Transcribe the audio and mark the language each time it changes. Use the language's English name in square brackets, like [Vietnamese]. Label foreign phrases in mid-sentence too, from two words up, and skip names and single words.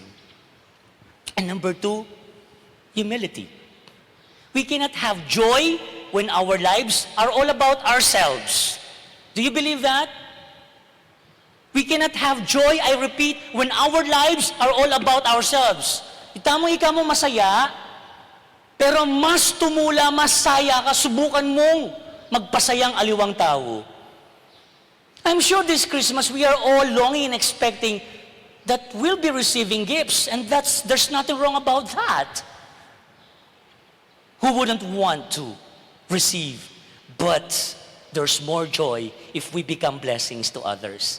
[English] And number 2, humility. We cannot have joy when our lives are all about ourselves. Do you believe that? We cannot have joy, I repeat, when our lives are all about ourselves. [Pampanga] Ika mo masaya, pero mas tumula, mas saya ka, subukan mong magpasayang aliwang tao. [English] I'm sure this Christmas we are all longing and expecting that we'll be receiving gifts, and there's nothing wrong about that. Who wouldn't want to receive? But there's more joy if we become blessings to others.